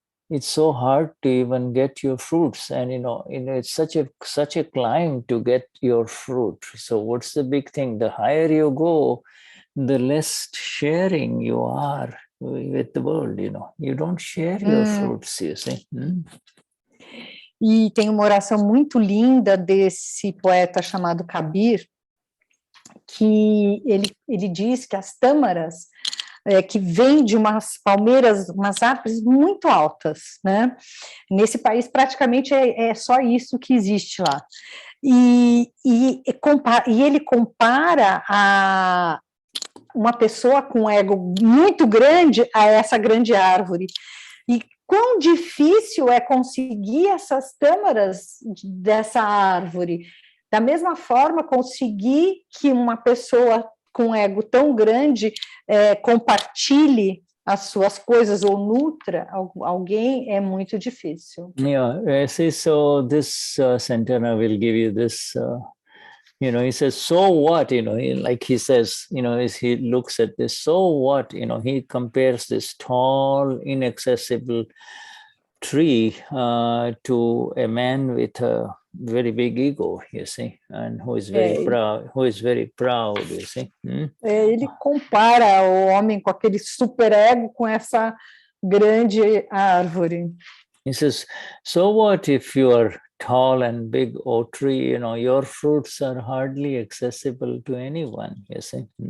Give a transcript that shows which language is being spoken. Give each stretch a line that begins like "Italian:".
English: It's so hard to even get your fruits, and it's such a climb to get your fruit. So what's the big thing? The higher you go, the less sharing you are with the world. You don't share your fruits, you see.
Portuguese: E tem uma oração muito linda desse poeta chamado Kabir, que ele diz que as tâmaras que vêm de umas palmeiras, umas árvores muito altas, né? Nesse país praticamente é só isso que existe lá. E ele compara a uma pessoa com ego muito grande a essa grande árvore. E quão difícil é conseguir essas tâmaras dessa árvore. Da mesma forma, conseguir que uma pessoa com ego tão grande compartilhe as suas coisas ou nutra alguém é muito difícil.
English: So this Santana will give you this, he says, so what, like he says, as he looks at this, so what, he compares this tall, inaccessible tree to a man with a very big ego, you see, and who is very proud, you see.
Portuguese: Ele compara o homem com aquele super ego com essa grande árvore.
English: He says, so what if you are tall and big oak tree, your fruits are hardly accessible to anyone, you see.